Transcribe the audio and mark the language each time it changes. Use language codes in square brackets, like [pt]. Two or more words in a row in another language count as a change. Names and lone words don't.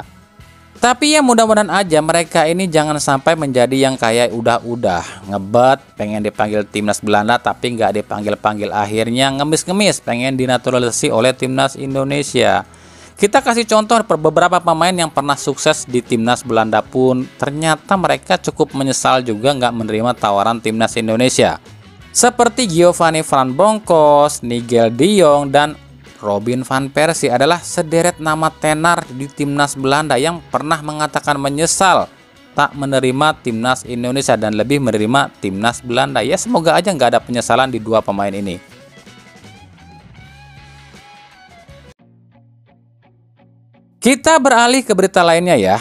[id] Tapi ya mudah-mudahan aja mereka ini jangan sampai menjadi yang kayak udah ngebet pengen dipanggil timnas Belanda tapi nggak dipanggil-panggil, akhirnya ngemis-ngemis pengen dinaturalisasi oleh timnas Indonesia. Kita kasih contoh beberapa pemain yang pernah sukses di timnas Belanda pun ternyata mereka cukup menyesal juga nggak menerima tawaran timnas Indonesia. Seperti Giovanni Van Bronckhorst, Nigel de Jong, dan Robin van Persie adalah sederet nama tenar di timnas Belanda yang pernah mengatakan menyesal tak menerima timnas Indonesia dan lebih menerima timnas Belanda. Ya semoga aja nggak ada penyesalan di dua pemain ini. Kita beralih ke berita lainnya ya.